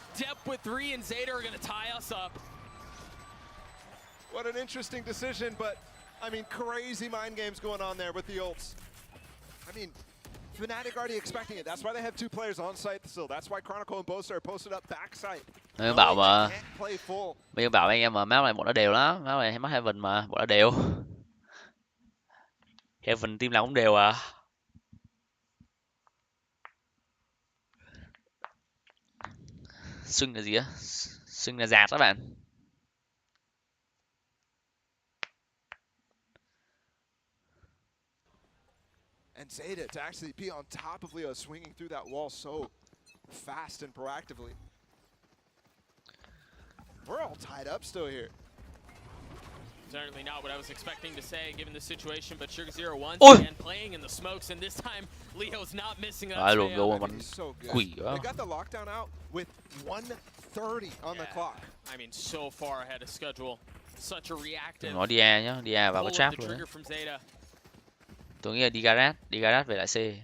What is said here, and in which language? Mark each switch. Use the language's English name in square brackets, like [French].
[English] Depth with 3, and ZETA are going to tie us up. What an interesting decision, but I mean, crazy mind games going on there with the ults. I mean, Fnatic already expecting it. That's why they have 2 players on site still. That's why Chronicle and Bosa are posted up backside. [Vietnamese] Bây giờ bảo anh em mà map này bọn nó đều lắm, map này map Heaven mà bọn nó đều. Heaven team nào cũng đều à. Swing là gì á? Swing là giạt các bạn. [English] And ZETA to actually be on top of Leo, swinging through that wall so fast and proactively. We're all tied up still here. Certainly not what I was expecting to say given the situation, but Sugar Zero once again playing in the smokes, and this time Leo's not missing that. So good. They got the lockdown out with 1:30 on the clock. I mean, so far ahead of schedule. Such a reactive. [Vietnamese] Nó đi A nhá, đi A vào cái trap rồi. Tôi nghĩ là đi garage về lại C.